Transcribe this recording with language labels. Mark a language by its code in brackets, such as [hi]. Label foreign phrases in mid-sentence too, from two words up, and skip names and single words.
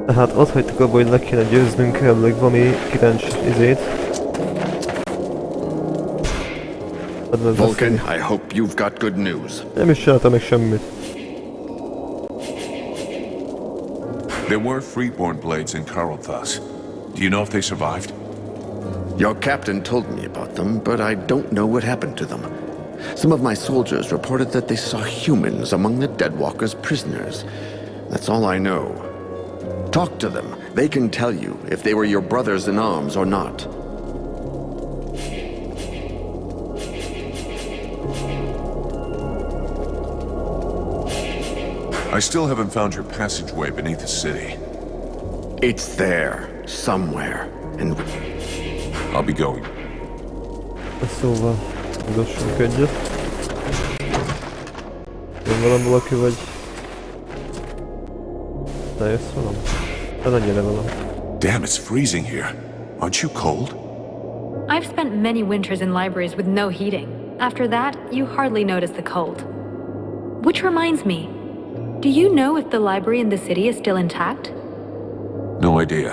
[hu] Tehát ott hagytuk abba, hogy le kéne győznünk elvileg valami kirencs izét. [en] Vulcan, I hope you've got good news. [hu] Nem is csináltam még semmit. [en] There were Freeborn blades in Carlthas. Do you know if they survived? Your captain told me about them, but I don't know what happened to them. Some of my soldiers reported that they saw humans among the Deadwalkers' prisoners. That's all I know. Talk to them. They can tell you if they were your brothers in arms or not. I still haven't found your passageway beneath the city. It's there, somewhere, and I'll be going. [hu] Szóval, ugassunk egyet. Jön velem valaki, vagy... Ne jössz velem? De ne gyere velem. [en] Damn, it's freezing here. Aren't you cold? I've spent many winters in libraries with no heating. After that, you hardly notice the cold. Which reminds me, do you know if the library in the city is still intact? No idea.